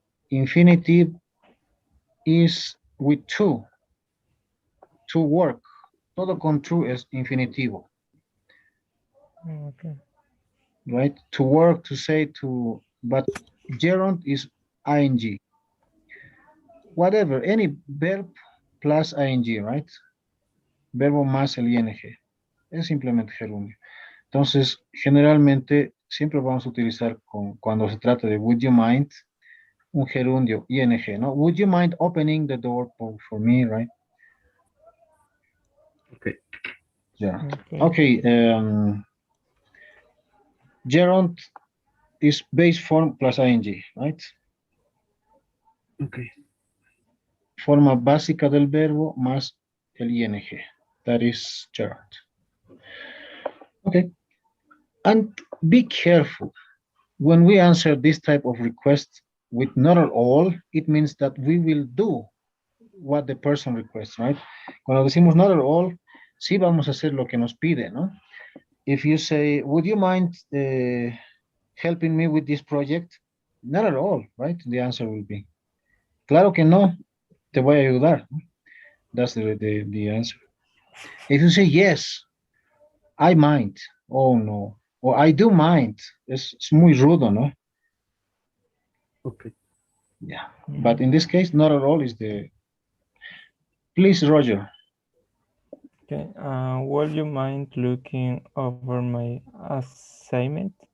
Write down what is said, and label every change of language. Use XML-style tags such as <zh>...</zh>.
<en>Infinitive is with to work.</en> <es>Todo con to es infinitivo.</es> <en>Okay. right? To work, to say, to, but gerund is ing. Whatever, any verb plus ing, right?</en> <es>Verbo más el ing. Es simplemente gerundio. Entonces, generalmente siempre vamos a utilizar cuando se trata de</es> <en>would you mind,</en> <es>un gerundio ing, ¿no?</es> <en>Would you mind opening the door for me, right? Okay. Yeah. Okay. Okay. Gerund is base form plus ing, right? Okay.</en> <es>Forma básica del verbo más el ing.</es> <en>That is gerund. Okay. And be careful. When we answer this type of request with not at all, it means that we will do what the person requests, right?</en> <es>Cuando decimos</es> <en>not at all,</en> <es>sí vamos a hacer lo que nos pide, ¿no?</es> <en>If you say, would you mind helping me with this project? Not at all, right? The answer will be,</en> <es>claro que no, te voy a ayudar.</es> <en>That's the answer. If you say yes, I mind, oh no, or I do mind,</en> <es>es muy rudo, ¿no?</es> <en>Okay. Yeah, but in this case, not at all is the, please, Roger. Okay. Would you mind looking over my assignment?</en>